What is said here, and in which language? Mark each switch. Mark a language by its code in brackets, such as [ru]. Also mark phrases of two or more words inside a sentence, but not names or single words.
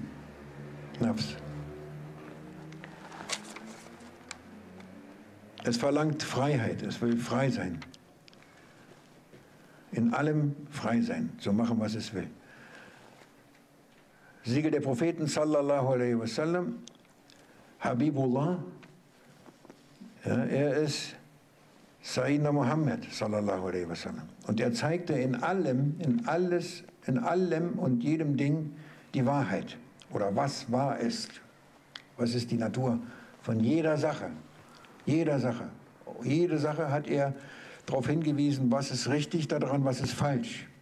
[de] Nafs. Es verlangt Freiheit, es will frei sein. In allem frei sein, so machen, was es will. Siegel der Propheten, [ar] صلى الله عليه وسلم حبيب الله, [de] ja, er ist [ar] سيدنا محمد صلى الله عليه وسلم. [de] Und er zeigte in allem und jedem Ding die Wahrheit. Oder was wahr ist. Was ist die Natur von jeder Sache. Jeder Sache. Jede Sache hat er darauf hingewiesen, was ist richtig daran, was ist falsch.